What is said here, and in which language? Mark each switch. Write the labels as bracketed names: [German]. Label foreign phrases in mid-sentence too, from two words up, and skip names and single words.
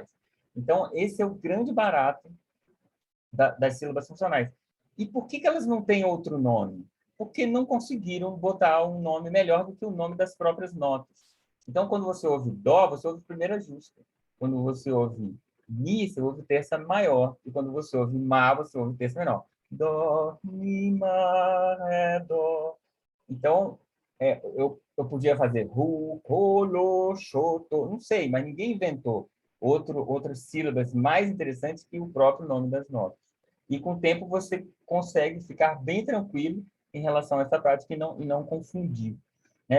[Portuguese] Então, esse é o grande barato das sílabas funcionais. E por que elas não têm outro nome? Porque não conseguiram botar um nome melhor do que o nome das próprias notas. Então, quando você ouve dó, você ouve primeira justa. Quando você ouve mi, você ouve terça maior. E quando você ouve má, você ouve terça menor. Dó, mi, má, ré, dó. Então, eu podia fazer ru, colo, xoto, não sei, mas ninguém inventou outras sílabas mais interessantes que o próprio nome das notas. E com o tempo você consegue ficar bem tranquilo em relação a essa prática e não confundir, né?